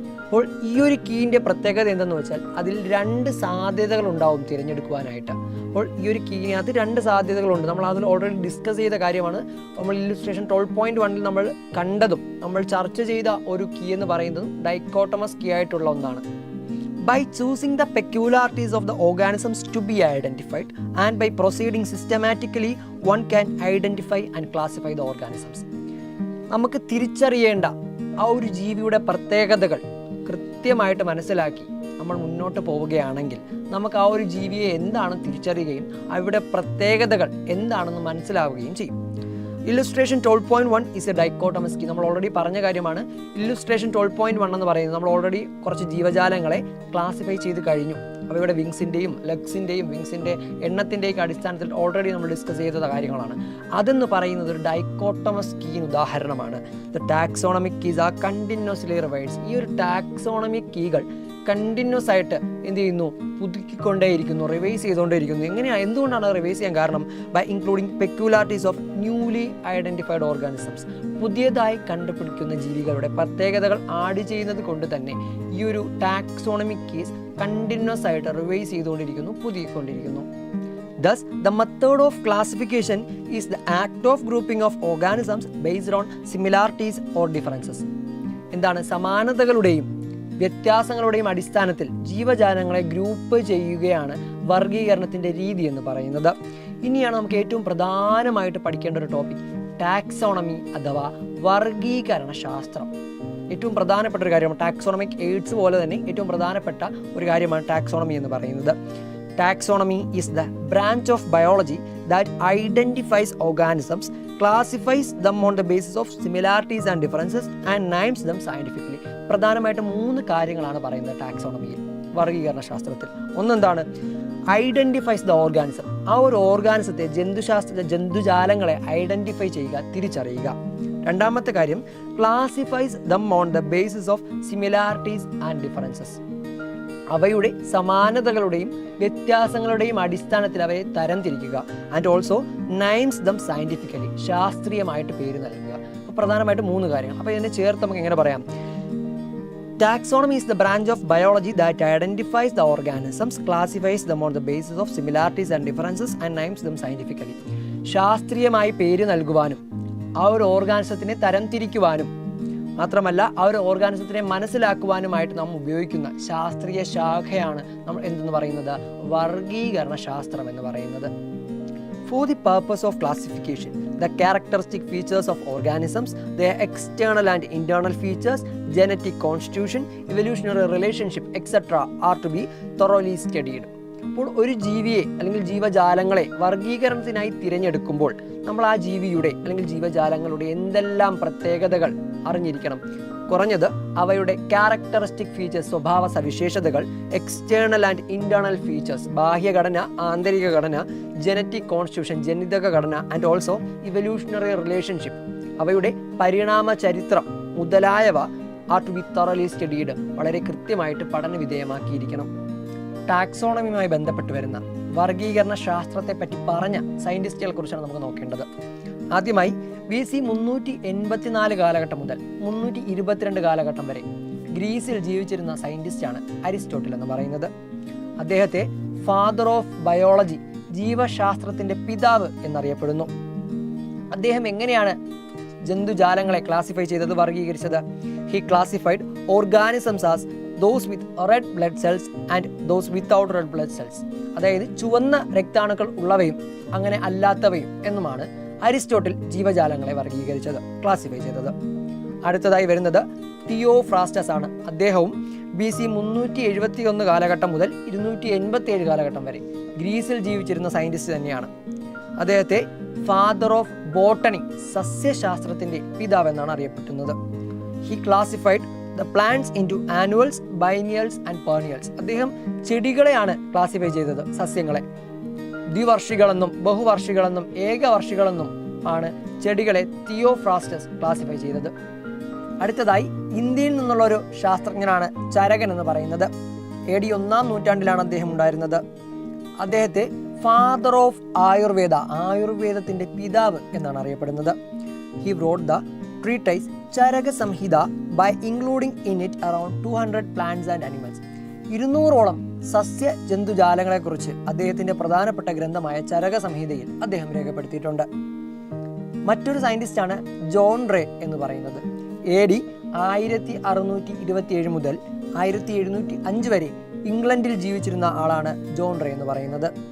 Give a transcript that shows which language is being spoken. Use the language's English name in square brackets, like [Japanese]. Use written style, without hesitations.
[Malayalam] അപ്പോൾ ഈ ഒരു കീൻ്റെ പ്രത്യേകത എന്തെന്ന് വെച്ചാൽ അതിൽ 2 സാധ്യതകൾ ഉണ്ടാവും തിരഞ്ഞെടുക്കുവാനായിട്ട്. അപ്പോൾ ഈ ഒരു കീയിനകത്ത് 2 സാധ്യതകളുണ്ട്. നമ്മൾ അതിൽ ഓൾറെഡി ഡിസ്കസ് ചെയ്ത കാര്യമാണ്. നമ്മൾ ഇല്ലുസ്ട്രേഷൻ 12.1 നമ്മൾ കണ്ടതും നമ്മൾ ചർച്ച ചെയ്ത ഒരു കീ എന്ന് പറയുന്നതും ഡൈക്കോട്ടമസ് കീ ആയിട്ടുള്ള ഒന്നാണ്. [English] By choosing the peculiarities of the organisms to be identified and by proceeding systematically, one can identify and classify the organisms. [Malayalam] നമുക്ക് തിരിച്ചറിയേണ്ട ആ ഒരു ജീവിയുടെ പ്രത്യേകതകൾ കൃത്യമായിട്ട് മനസ്സിലാക്കി നമ്മൾ മുന്നോട്ട് പോവുകയാണെങ്കിൽ നമുക്ക് ആ ഒരു ജീവിയെ എന്താണ് തിരിച്ചറിയുകയും അവയുടെ പ്രത്യേകതകൾ എന്താണെന്ന് മനസ്സിലാവുകയും ചെയ്യും. [English] Illustration 12.1 is a dichotomous key. [Malayalam] നമ്മൾ ഓൾറെഡി പറഞ്ഞ കാര്യമാണ്. ഇല്ലുസ്ട്രേഷൻ 12.1 എന്ന് പറയുന്നത് നമ്മൾ ഓൾറെഡി കുറച്ച് ജീവജാലങ്ങളെ ക്ലാസിഫൈ ചെയ്ത് കഴിഞ്ഞു. അവയുടെ വിങ്സിൻ്റെയും ലെഗ്സിൻ്റെയും വിങ്സിൻ്റെ എണ്ണത്തിൻ്റെയൊക്കെ അടിസ്ഥാനത്തിൽ ഓൾറെഡി നമ്മൾ ഡിസ്കസ് ചെയ്ത കാര്യങ്ങളാണ്. അതെന്ന് പറയുന്നത് ഒരു ഡൈക്കോട്ടമസ് കീന് ഉദാഹരണമാണ്. [English] The taxonomic keys are continuously revised. [Malayalam] ഈ ഒരു ടാക്സോണമിക് കീകൾ കണ്ടിന്യൂസ് ആയിട്ട് എന്ത് ചെയ്യുന്നു? പുതുക്കിക്കൊണ്ടേയിരിക്കുന്നു, റിവൈസ് ചെയ്തുകൊണ്ടേയിരിക്കുന്നു. എന്തുകൊണ്ടാണ് റിവൈസ് ചെയ്യാൻ കാരണം? [English] By including peculiarities of newly identified organisms. [Malayalam] പുതിയതായി കണ്ടുപിടിക്കുന്ന ജീവികളുടെ പ്രത്യേകതകൾ ആഡ് ചെയ്യുന്നത് കൊണ്ട് തന്നെ ഈ ഒരു ടാക്സോണമിക് കീസ് കണ്ടിന്യൂസ് ആയിട്ട് റിവൈസ് ചെയ്തുകൊണ്ടിരിക്കുന്നു, പുതുക്കിക്കൊണ്ടിരിക്കുന്നു. [English] Thus, the method of classification is the act of grouping of organisms based on similarities or differences. [Malayalam] എന്താണ്? സമാനതകളുടെയും വ്യത്യാസങ്ങളുടെയും അടിസ്ഥാനത്തിൽ ജീവജാലങ്ങളെ ഗ്രൂപ്പ് ചെയ്യുകയാണ് വർഗീകരണത്തിൻ്റെ രീതി എന്ന് പറയുന്നത്. ഇനിയാണ് നമുക്ക് ഏറ്റവും പ്രധാനമായിട്ട് പഠിക്കേണ്ട ഒരു ടോപ്പിക്, ടാക്സോണമി അഥവാ വർഗീകരണ ശാസ്ത്രം. ഏറ്റവും പ്രധാനപ്പെട്ട ഒരു കാര്യമാണ്. ടാക്സോണമിക് എയ്ഡ്സ് പോലെ തന്നെ ഏറ്റവും പ്രധാനപ്പെട്ട ഒരു കാര്യമാണ് ടാക്സോണമി എന്ന് പറയുന്നത്. [English] Taxonomy is the branch of biology that identifies organisms, classifies them on the basis of similarities and differences and names them scientifically. [Malayalam] പ്രധാനമായിട്ട് 3 കാര്യങ്ങളാണ് പറയുന്നത് ടാക്സോണമിയിൽ, വർഗീകരണ ശാസ്ത്രത്തിൽ. ഒന്നെന്താണ്? [English] Identifies the organism. [Malayalam] ആ ഒരു ഓർഗാനിസത്തെ, ജന്തുജാലങ്ങളെ ഐഡന്റിഫൈ ചെയ്യുക, തിരിച്ചറിയുക. രണ്ടാമത്തെ കാര്യം, [English] Classifies them on the basis of similarities and differences. [Malayalam] അവയുടെ സമാനതകളുടെയും വ്യത്യാസങ്ങളുടെയും അടിസ്ഥാനത്തിൽ അവയെ തരംതിരിക്കുക. [English] and also names them scientifically, [Malayalam] ശാസ്ത്രീയമായിട്ട് പേര് നൽകുക. അപ്പോൾ പ്രധാനമായിട്ട് 3 കാര്യങ്ങൾ. അപ്പോൾ ഇതിനെ ചേർത്ത് നമുക്ക് എങ്ങനെ പറയാം? [English] Taxonomy is the branch of biology that identifies the organisms, classifies them on the basis of similarities and differences and names them scientifically. [Malayalam] ശാസ്ത്രീയമായി പേര് നൽകുവാനും ആ ഒരു ഓർഗാനിസത്തിനെ തരംതിരിക്കുവാനും മാത്രമല്ല ആ ഒരു ഓർഗാനിസത്തിനെ മനസ്സിലാക്കുവാനുമായിട്ട് നാം ഉപയോഗിക്കുന്ന ശാസ്ത്രീയ ശാഖയാണ് നമ്മൾ എന്തെന്ന് പറയുന്നത്? വർഗീകരണ ശാസ്ത്രം എന്ന് പറയുന്നത്. [English] For the purpose of classification, the characteristic features of organisms, their external and internal features, genetic constitution, evolutionary relationship, etc. are to be thoroughly studied. [Malayalam] അപ്പോൾ ഒരു ജീവിയെ അല്ലെങ്കിൽ ജീവജാലങ്ങളെ വർഗീകരണത്തിനായി തിരഞ്ഞെടുക്കുമ്പോൾ നമ്മൾ ആ ജീവിയുടെ അല്ലെങ്കിൽ ജീവജാലങ്ങളുടെ എന്തെല്ലാം പ്രത്യേകതകൾ അറിഞ്ഞിരിക്കണം? കുറഞ്ഞത് അവയുടെ ക്യാരക്ടറിസ്റ്റിക് ഫീച്ചേഴ്സ്, സ്വഭാവ സവിശേഷതകൾ, എക്സ്റ്റേണൽ ആൻഡ് ഇന്റേണൽ ഫീച്ചേഴ്സ്, ബാഹ്യഘടന, ആന്തരിക ഘടന, ജനറ്റിക് കോൺസ്റ്റിറ്റ്യൂഷൻ, ജനിതക ഘടന, ആൻഡ് ഓൾസോ ഇവല്യൂഷണറി റിലേഷൻഷിപ്പ്, അവയുടെ പരിണാമ ചരിത്രം മുതലായവ [English] are to be thoroughly studied, [Malayalam] വളരെ കൃത്യമായിട്ട് പഠന വിധേയമാക്കിയിരിക്കണം. ടാക്സോണമിയുമായി ബന്ധപ്പെട്ട് വരുന്ന വർഗീകരണ ശാസ്ത്രത്തെ പറ്റി പറഞ്ഞ സയന്റിസ്റ്റുകളെ കുറിച്ചാണ് നമുക്ക് നോക്കേണ്ടത്. ആദ്യമായി BC 384 കാലഘട്ടം മുതൽ 322 കാലഘട്ടം വരെ ഗ്രീസിൽ ജീവിച്ചിരുന്ന സയന്റിസ്റ്റാണ് അരിസ്റ്റോട്ടിൽ എന്ന് പറയുന്നത്. അദ്ദേഹത്തെ [English] father of biology, [Malayalam] ജീവശാസ്ത്രത്തിന്റെ പിതാവ് എന്നറിയപ്പെടുന്നു. അദ്ദേഹം എങ്ങനെയാണ് ജന്തുജാലങ്ങളെ ക്ലാസിഫൈ ചെയ്തത്, വർഗീകരിച്ചത്? [English] He classified organisms as those with red blood cells and those without red blood cells. [Malayalam] അതായത് ചുവന്ന രക്താണുക്കൾ ഉള്ളവയും അങ്ങനെ അല്ലാത്തവയും എന്നുമാണ് അരിസ്റ്റോട്ടിൽ ജീവജാലങ്ങളെ വർഗീകരിച്ചത്, ക്ലാസിഫൈ ചെയ്തത്. അടുത്തതായി വരുന്നത് തിയോഫ്രാസ്റ്റസ് ആണ്. അദ്ദേഹവും BC 371 കാലഘട്ടം മുതൽ 287 കാലഘട്ടം വരെ ഗ്രീസിൽ ജീവിച്ചിരുന്ന സയൻറ്റിസ്റ്റ് തന്നെയാണ്. അദ്ദേഹത്തെ [English] father of botany, [Malayalam] സസ്യശാസ്ത്രത്തിൻ്റെ പിതാവ് എന്നാണ് അറിയപ്പെടുന്നത്. [English] He classified the plants into annuals, biennials and perennials. [Malayalam] അദ്ദേഹം ചെടികളെയാണ് ക്ലാസിഫൈ ചെയ്തത്, സസ്യങ്ങളെ. ദ്വിവർഷികളെന്നും ബഹുവർഷികളെന്നും ഏകവർഷികളെന്നും ആണ് ചെടികളെ തിയോഫ്രാസ്റ്റസ് ക്ലാസിഫൈ ചെയ്തത്. അടുത്തതായി ഇന്ത്യയിൽ നിന്നുള്ള ഒരു ശാസ്ത്രജ്ഞനാണ് ചരകൻ എന്ന് പറയുന്നത്. AD 1-ാം നൂറ്റാണ്ടിലാണ് അദ്ദേഹം ഉണ്ടായിരുന്നത്. അദ്ദേഹത്തെ [English] father of Ayurveda, [Malayalam] ആയുർവേദത്തിന്റെ പിതാവ് എന്നാണ് അറിയപ്പെടുന്നത്. [English] He wrote the treatise Charaka Samhita by including in it around 200 plants and animals. [Malayalam] 200ഓളം സസ്യ ജന്തുജാലങ്ങളെക്കുറിച്ച് അദ്ദേഹത്തിന്റെ പ്രധാനപ്പെട്ട ഗ്രന്ഥമായ ചരക സംഹിതയിൽ അദ്ദേഹം രേഖപ്പെടുത്തിയിട്ടുണ്ട്. മറ്റൊരു സയന്റിസ്റ്റാണ് ജോൺ റേ എന്ന് പറയുന്നത്. AD 1627 മുതൽ 1705 വരെ ഇംഗ്ലണ്ടിൽ ജീവിച്ചിരുന്ന ആളാണ് ജോൺ റേ എന്ന് പറയുന്നത്.